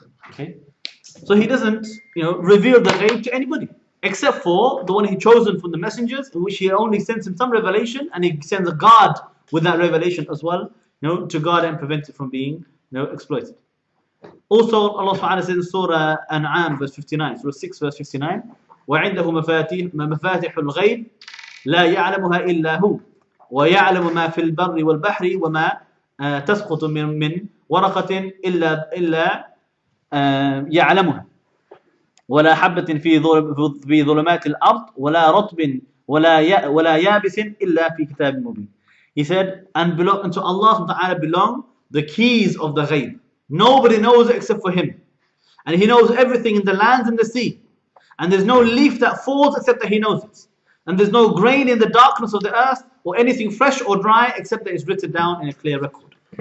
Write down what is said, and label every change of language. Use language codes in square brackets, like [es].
[en] Okay. So He doesn't, reveal the ghaib to anybody, except for the one He chosen from the messengers, in which He only sends him some revelation, and He sends a guard with that revelation as well, to guard and prevent it from being, exploited. Also, Allah subhanahu wa ta'ala says in Surah An'am, verse 59, [ar] Surah 6, verse 59, وَعِنْدَهُ مَفَاتِحُ الْغَيْبِ لَا يَعْلَمُهَا إِلَّا هُوَ وَيَعْلَمُ مَا فِي الْبَرِّ وَالْبَحْرِ وَمَا تَسْقُطُ مِنْ وَرَقَةٍ إِلَّا يَعْلَمُهَا وَلَا حَبَّةٍ في ظُلُمَاتِ الْأَرْضِ وَلَا رَطْبٍ وَلَا يَابِسٍ إِلَّا فِي كِتَابٍ مُبِينٍ. [en] He said, and to Allah subhanahu wa ta'ala belong the keys of the ghaib. Nobody knows it except for Him. And He knows everything in the lands and the sea. And there's no leaf that falls except that He knows it. And there's no grain in the darkness of the earth or anything fresh or dry except that it's written down in a clear record.